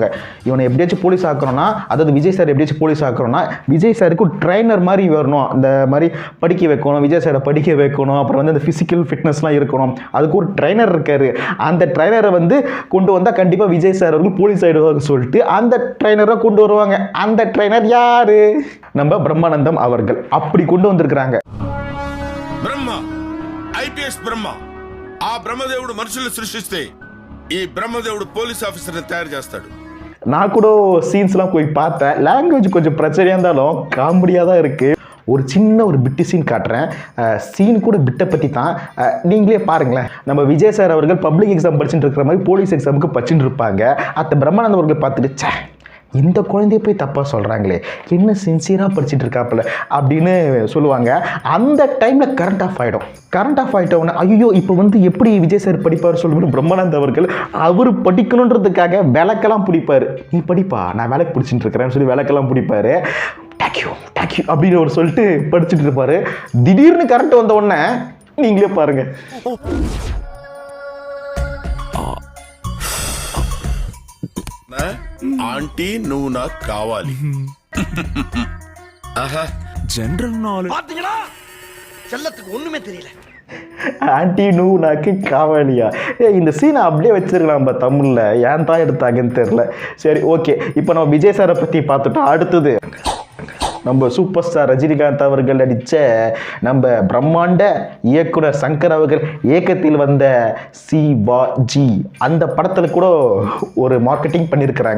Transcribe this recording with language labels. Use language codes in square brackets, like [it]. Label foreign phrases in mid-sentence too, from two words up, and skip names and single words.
[ta] இவனை எப்படியாச்சும் போலீஸ் ஆக்கணும்னா, அதாவது விஜய் சார் எப்படியாச்சும் போலீஸ் ஆக்கணும்னா விஜய் சாருக்கு ட்ரைனர் மாதிரி வரணும், அந்த மாதிரி படிக்க வைக்கணும், விஜய் சாரை படிக்க வைக்கணும், அப்புறம் வந்து அந்த [en] physical fitness [ta] இருக்கணும், அதுக்கு ஒரு ட்ரைனர் இருக்கார். அந்த ட்ரைனரை வந்து கொண்டு வந்தால் கண்டிப்பாக விஜய் சார் அவர்கள் போலீஸ் ஆகிடுவாங்கன்னு சொல்லிட்டு அந்த ட்ரைனரை கொண்டு வருவாங்க. அந்த ட்ரைனர் யாரு? நம்ம பிரம்மானந்தம் அவர்கள் அப்படி கொண்டு வந்திருக்கிறாங்க. [te] బ్రహ్మ ఐపీఎస్ బ్రహ్మ ఆ బ్రహ్మదేవుడు మనుషుల్ని సృష్టిస్తే ఈ బ్రహ్మదేవుడు [en] police officer [te] తయారు చేస్తాడు. [ta] நான் கூட சீன்ஸ்லாம் போய் பார்த்தேன். லாங்குவேஜ் கொஞ்சம் பிரச்சனையாக இருந்தாலும் காமெடியாக தான் இருக்குது. ஒரு சின்ன ஒரு பிட்டு சீன் காட்டுறேன். சீன் கூட பிட்டை பற்றி தான், நீங்களே பாருங்களேன். நம்ம விஜய் சார் அவர்கள் [en] public exam [ta] படிச்சுட்டு இருக்கிற மாதிரி [en] police exam [ta] படிச்சுட்டு இருப்பாங்க. அந்த பிரம்மானந்தம் அவர்கள் பார்த்துட்டு, இந்த குழந்தைய போய் தப்பாக சொல்கிறாங்களே, என்ன சின்சியராக படிச்சுட்டு இருக்காப்புல அப்படின்னு சொல்லுவாங்க. அந்த டைமில் [en] current off [ta] ஆகிடும். [en] current off [ta] ஆகிட்டோன்னே ஐயோ இப்போ வந்து எப்படி விஜய் சார் படிப்பார் சொல்லும்போது பிரம்மானந்த அவர்கள் அவர் படிக்கணுன்றதுக்காக விளக்கெல்லாம் பிடிப்பார். நீ படிப்பா, நான் விளக்கு பிடிச்சிட்டு இருக்கிறேன்னு சொல்லி விளக்கெல்லாம் பிடிப்பார். தேங்க்யூ அப்படின்னு ஒரு சொல்லிட்டு படிச்சுட்டு இருப்பார். திடீர்னு கரண்ட் வந்த உடனே நீங்களே பாருங்க. [te] ఆంటీ నువ్వు నాకు కావాలి. [en] general knowledge [ta] பாத்தீங்களா? செல்லத்துக்கு ஒண்ணுமே தெரியல. [te] ఆంటీ నువ్వు నాకు కావాలా? [ta] இந்த சீனை அப்படியே வச்சிருக்கலாம் நம்ம தமிழில். ஏன் தான் எடுத்தாங்கன்னு தெரில. சரி, ஓகே. இப்போ நம்ம விஜய் சாரை பற்றி பார்த்துட்டோம். அடுத்தது நம்ம சூப்பர் ஸ்டார் ரஜினிகாந்த் அவர்கள் நடித்த நம்ம பிரம்மாண்ட இயக்குனர் சங்கர் அவர்கள் இயக்கத்தில் வந்த சிவாஜி அந்த படத்தில் கூட ஒரு மார்க்கெட்டிங் பண்ணியிருக்கிறாங்க.